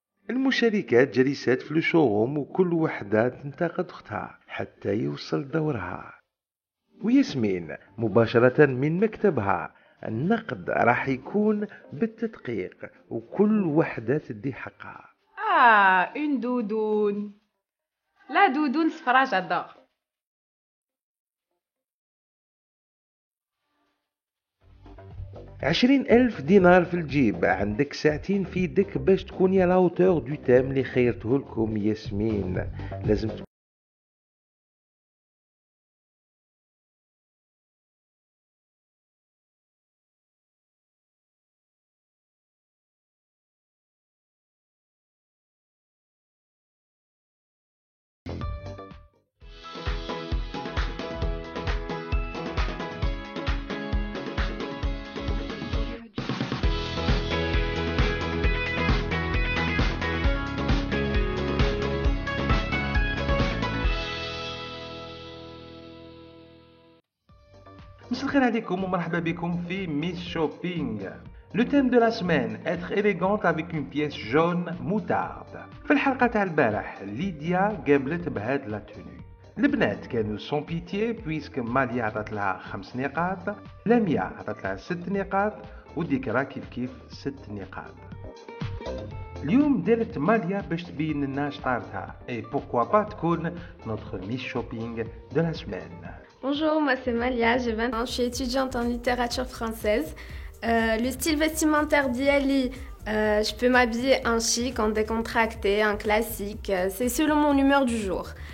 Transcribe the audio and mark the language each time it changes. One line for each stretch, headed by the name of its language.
Arabic: المشاركات جلسات في الشوروم وكل وحدة تنتقد أختها حتى يوصل دورها. وياسمين مباشرة من مكتبها النقد راح يكون بالتدقيق وكل وحدة تدي حقها.
French: une doudoune. La doudoune
Arabic: صفرا
French: j'adore.
Arabic: 20,000 دينار في الجيب، عندك ساعتين في يدك باش تكوني على هوتور دو تام اللي خيرته لكم ياسمين. لازم مساء الخير عليكم ومرحبا بكم في ميس شوبينغ.
French: Le thème de la semaine, être élégante avec une pièce jaune moutarde.
Arabic: في الحلقة تاع البارح ليديا قابلت بهاد لا توني. البنات كانوا سون بيتيي بويسك ماليا عطات لها 5 نقاط، لميا عطات لها 6 نقاط وديكرا كيف 6 نقاط. اليوم دارت ماليا باش تبين لنا شطارتها
French: et pourquoi pas
Arabic: تكون
French: notre Miss Shopping de la semaine. Bonjour, moi c'est Malia, j'ai 20 ans, je suis étudiante en littérature française. Le style vestimentaire d'Yali, je peux m'habiller en chic, en décontracté, en classique, c'est selon mon humeur du jour.